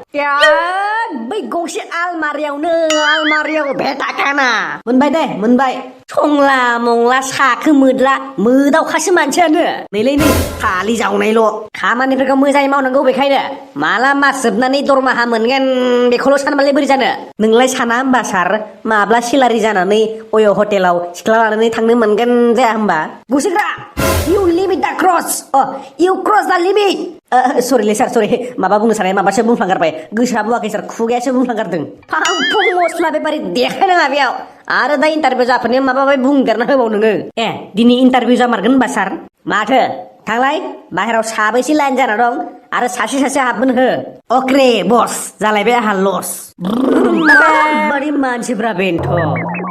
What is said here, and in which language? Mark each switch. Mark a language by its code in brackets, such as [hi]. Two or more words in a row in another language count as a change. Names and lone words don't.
[brx] बै गंसे आलमारियाव भेटाखाना मोनबाय संला मंला साखो मोदावखासो मानसियानो नै फालि जावनायल' खामानिफोरखौ मोजाङै मावनांगौ बेखायनो माला मास जोबनानै दरमाहा मोनगोन बेखौल' सानबालाय बोरै जानो नोंलाय साना होमबा सार माब्ला सेलारि जानानै अय' हटेलाव सिख्ला लानानै थांनो मोनगोन जाया होमबा गुसिग्रा [en] You limit the cross. You cross the limit. [brx] सरिलै सार सरि माबा बुंनो साननाय माबासो बुंफ्लांगारबाय गोसोआ बुवाखै सार खुगायासो बुंफ्लांगारदों फांफुं मस्ला बेपारि देखायनाङा बेयाव आरो दा इन्टारभिउ जाफैनो माबाबाय बुंदेरना होबाव नोङो ए दिनै इन्टारभिउ जामारगोन होनबा सार माथो थांलाय बाहेराव साबैसे लाइन जाना दं आरो सासे हाबगोन हो अके बस जालायबाय आंहा लस बारि मानसिफ्रा बेनोथ'